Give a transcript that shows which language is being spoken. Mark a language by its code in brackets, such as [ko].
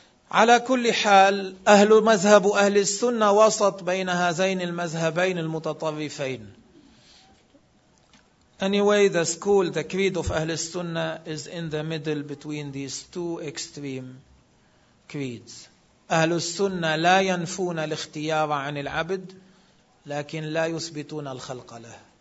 [ar] على كل حال أهل مذهب أهل السنة وسط بين هذين المذهبين المتطرفين. [en] Anyway, the school, the creed of Ahl Sunnah is in the middle between these two extreme creeds. [ar] Ahl Sunnah لا ينفون الاختيار عن العبد, لكن لا يثبتون الخلق له.